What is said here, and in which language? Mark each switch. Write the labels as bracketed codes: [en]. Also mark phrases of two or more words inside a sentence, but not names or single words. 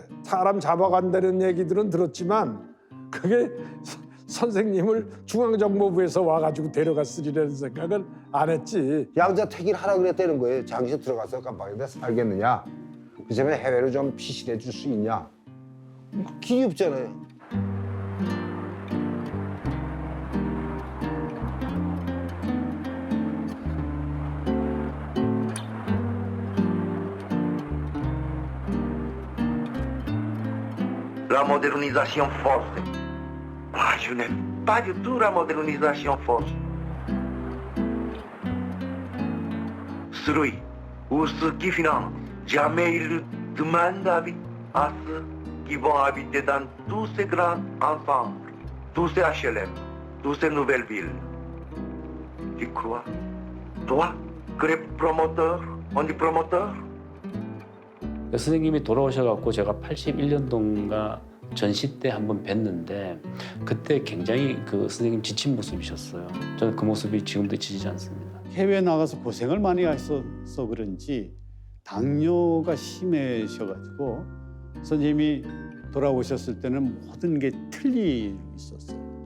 [ko] 사람 잡아간다는 얘기들은 들었지만 그게 선생님을 중앙정보부에서 와가지고 데려갔으리라는 생각은 안 했지. 양자택일 하라 그랬다는 거예요. 장시 들어가서 깜빡이다 살겠느냐. 그러면 해외로 좀 피신해 줄 수 있냐. 길이 없잖아요. [fr] La modernisation forte. Moi, je n'aime pas du tout la modernisation forte. Celui ou ceux qui financent, jamais ils demandent à ceux qui vont habiter dans tous ces grands ensembles, tous ces HLM, toutes ces nouvelles villes. Tu crois? Toi, que les promoteurs, on dit promoteurs? [ko] 선생님이 돌아오셔갖고 제가 81년도인가 전시 때 한번 뵀는데 그때 굉장히 그 선생님 지친 모습이셨어요. 저는 그 모습이 지금도 잊히지 않습니다. 해외 나가서 고생을 많이 하셔서 그런지 당뇨가 심해셔가지고 선생님이 돌아오셨을 때는 모든 게 틀리고 있었어요.